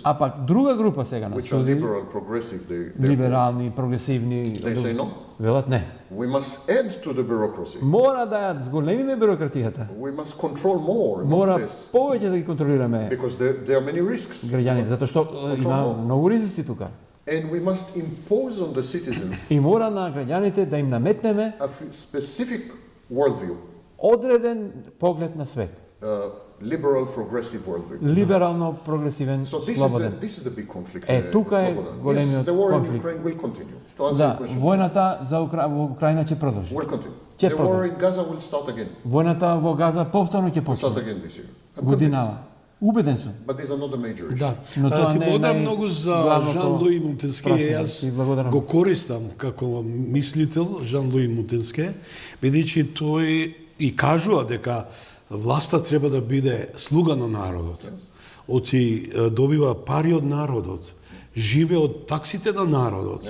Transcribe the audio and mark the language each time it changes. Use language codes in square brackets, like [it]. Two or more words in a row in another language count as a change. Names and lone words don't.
[mk] А пак друга група сега на [en] which are [mk] суди, [en] liberal, progressive, they're [mk] либерални, прогресивни, [en] They say no. [mk] велат не. [en] We must add to the bureaucracy. [mk] Мора да ја зголемиме бюрократијата. [en] We must control more, not [mk] Мора less, повеќе да ги контролираме [en] because there are many risks. [mk] граѓаните, затоа што има многу ризици тука. [en] And we must impose on the citizens [mk] И мора на граѓаните да им наметнеме [en] a specific worldview, [mk] одреден поглед на свет. [en] Liberal, progressive worldview. [mk] Либерално, прогресивен, So слободен. [en] this is the big conflict. [mk] тука е Slobodan. големиот [en] Yes, the war in [mk] конфликт. [en] Ukraine will continue. To answer [mk] Да, [en] your question, [mk] војната за во Украина ќе продолжи. [en] will continue. [mk] Ќе [en] The war [mk] продолжи. [en] in Gaza will start again. [mk] Војната во Газа повторно ќе [en] Will start [mk] почне. [en] again this year. I'm [mk] Годинава. convinced. Убеден сум. [en] But these are not the major issues. [mk] Да. Но тоа Ти не е благодарам многу за најглавното Жан-Луи Монтенске. прашање. Јас Ти благодарам. го користам како мислител Жан-Луи Монтенске, бидејќи тој и кажува дека власта треба да биде слуга на народот. Оти добива пари од народот, живе од таксите на народот.